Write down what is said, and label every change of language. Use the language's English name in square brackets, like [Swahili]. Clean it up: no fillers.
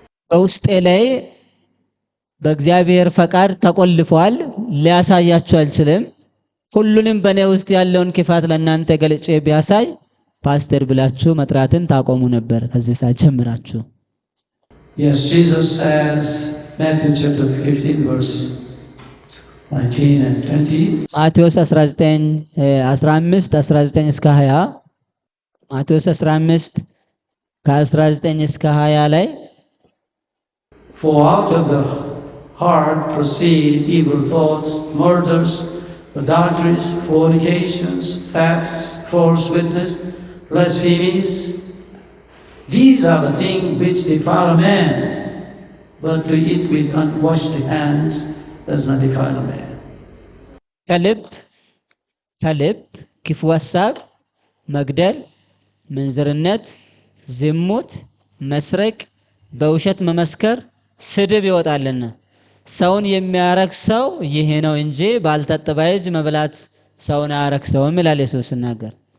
[Amharic] በውስጤ ላይ በእግዚአብሔር ፈቃድ ተቆልፏል፣ ሊያሳያችሁ አልችልም። ሁሉንም በእኔ ውስጥ ያለውን ክፋት ለእናንተ ገልጬ ቢያሳይ ፓስተር ብላችሁ መጥራትን ታቆሙ ነበር ከዚህ ሰዓት ጀምራችሁ። [English] Yes, Jesus says, Matthew chapter 15 verse 19 and 20. [Amharic] ማቴዎስ 15 19 እስከ 20 ማቴዎስ 15 ከ19 እስከ 20 ላይ [English] For out of the heart proceed evil thoughts, murders, adulteries, fornications, thefts, false witness, blasphemies. These are the things which defile a man, but to eat with unwashed hands does not defile a man. [Amharic] ከልብ ክፉ ሐሳብ፣ መግደል፣ ምንዝርነት፣ ዝሙት፣ መስረቅ፣ በውሸት መመስከር፣ ስድብ ይወጣልና ሰውን የሚያረክሰው ይሄ ነው እንጂ ባልታጠበ እጅ መብላት ሰውን አያረክሰውም ይላል ኢየሱስ ሲናገር።